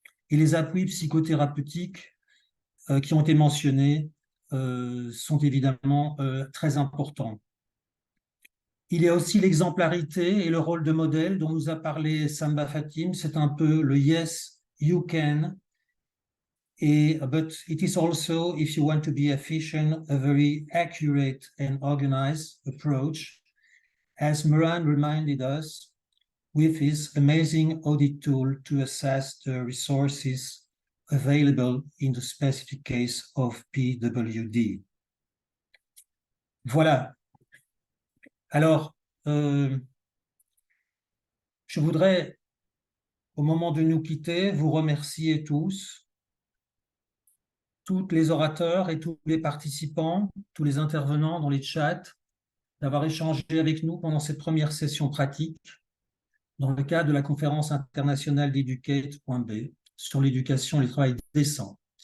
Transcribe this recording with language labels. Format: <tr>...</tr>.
<fr>Et les appuis psychothérapeutiques qui ont été mentionnés sont évidemment très importants. Il y a aussi l'exemplarité et le rôle de modèle dont nous a parlé Samba Fatim. C'est un peu le</fr> <en>yes, you can. But it is also, if you want to be efficient, a very accurate and organized approach, as Moran reminded us with his amazing audit tool to assess the resources available in the specific case of PWD.</en> <fr>Voilà. Alors, je voudrais, au moment de nous quitter, vous remercier tous les orateurs et tous les participants, tous les intervenants dans les chats, d'avoir échangé avec nous pendant cette première session pratique dans le cadre de la conférence internationale d'Educate.b sur l'éducation et le travail décent.</fr>